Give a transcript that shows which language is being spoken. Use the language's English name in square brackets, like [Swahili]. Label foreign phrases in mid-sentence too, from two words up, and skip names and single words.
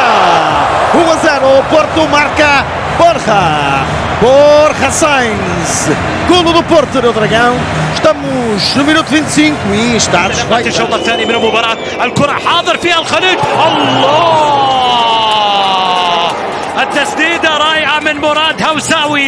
[Portuguese] 1-0, o Porto marca Borja Sainz, golo do Porto no Dragão. Estamos no minuto 25 e está [Arabic] الشوط الثاني من المباراة، الكرة حاضر فيها الخليج. الله! التسديدة رائعة من مراد هوساوي.